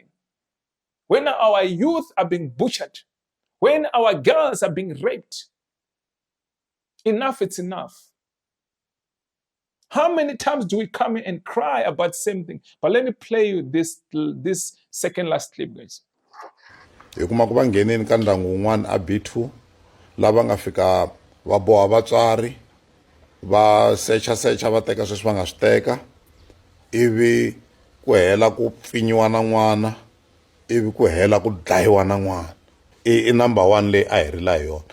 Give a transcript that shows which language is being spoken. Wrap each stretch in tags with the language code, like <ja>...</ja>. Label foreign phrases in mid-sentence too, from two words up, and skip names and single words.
<en>When our youth are being butchered, when our girls are being raped, enough, it's enough. How many times do we come in and cry about the same thing? But let me play you this second last clip, guys.</en> <ts>Hi kuma ku va ngheneni ka ndyangu wun'wana a B2 lava nga fika va boha vatswari va secha va teka sweswi va nga swi teka ivi ku hela ku pfinyiwa na n'wana ivi ku hela ku dlayiwa na n'wana i number 1 leyi a hi rila hi yona.</ts>